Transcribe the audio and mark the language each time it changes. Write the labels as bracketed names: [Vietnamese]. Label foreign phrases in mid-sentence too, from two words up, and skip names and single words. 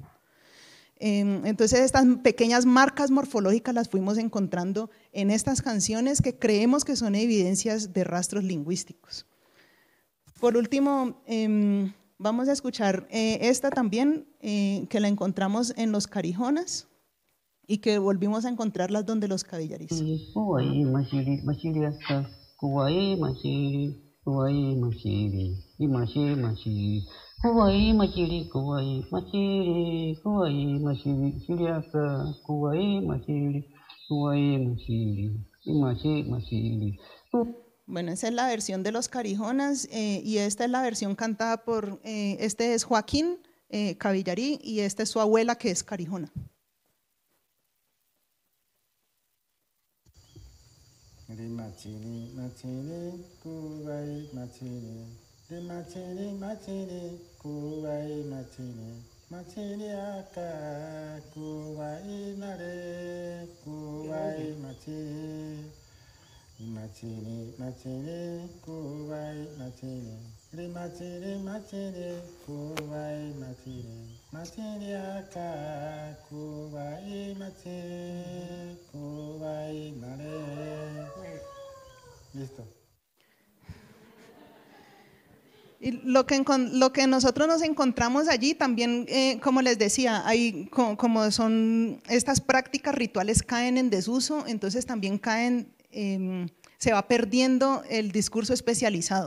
[Spanish] Entonces estas pequeñas marcas morfológicas las fuimos encontrando en estas canciones que creemos que son evidencias de rastros lingüísticos. Por último, vamos a escuchar esta también, que la encontramos en los Carijonas y que volvimos a encontrarlas donde los Cabillarís. [Carijona] Kuwai machiri, kuwai machiri, machiri machiri, kuwai machiri, kuwai machiri, kuwai machiri, chiriaka, kuwai machiri, machiri machiri. [Spanish] Bueno, esa es la versión de los Carijonas y esta es la versión cantada por, este es Joaquín Cabillarí y esta es su abuela que es Carijona. [Carijona] Machiri, machiri, kuwai machiri, machiri, machiri, kuwai machiri, machiri aka, kuwai nare, kuwai machiri, machiri, machiri, kuwai machiri, machiri, machiri, kuwai machiri, machiri aka, kuwai machiri, kuwai nare. [Spanish] Listo. Y lo que nosotros nos encontramos allí también, como les decía, hay, como son estas prácticas rituales caen en desuso, entonces también caen, se va perdiendo el discurso especializado.